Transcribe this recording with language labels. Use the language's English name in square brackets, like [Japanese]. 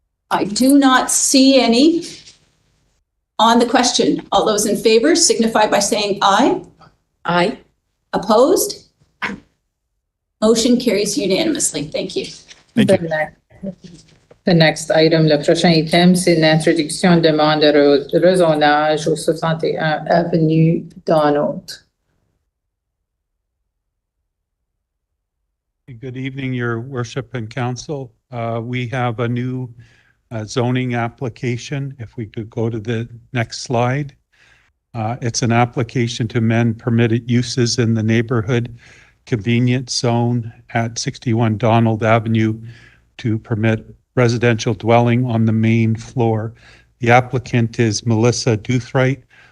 [English] I do not see any on the question. All those in favor signify by saying aye. Aye. Opposed? Motion carries unanimously. Thank you. Thank you. The next item, [French] le prochain item, c'est l'introduction de demande de rezonage au 61 Avenue Donald. [English] Good evening, Your Worship and Council. We have a new zoning application. If we could go to the next slide. It's an application to amend permitted uses in the neighborhood convenience zone at 61 Donald Avenue to permit residential dwelling on the main floor. The applicant is Melissa Duthright